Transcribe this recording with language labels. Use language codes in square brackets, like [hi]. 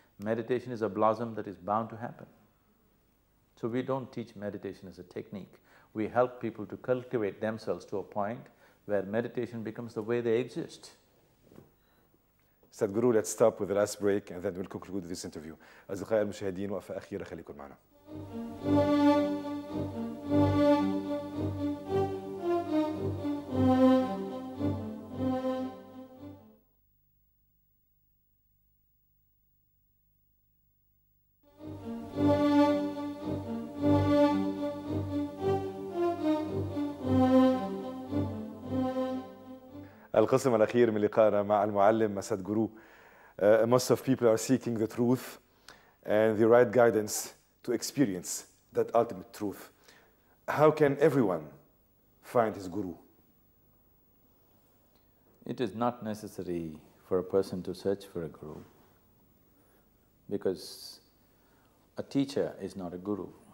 [en] Meditation is a blossom that is bound to happen. So we don't teach meditation as a technique. We help people to cultivate themselves to a point where meditation becomes the way they exist. Sadguru, let's stop with the last break and then we'll conclude this interview. [ar] أصدقائي المشاهدين، وقفة أخيرة، خليكم معنا. القسم الأخير من لقائنا مع المعلم سادغورو. [en] Most of people are seeking the truth and the right guidance to experience that ultimate truth. How can everyone find his guru? It is not necessary for a person to search for a guru, because a teacher is not a guru.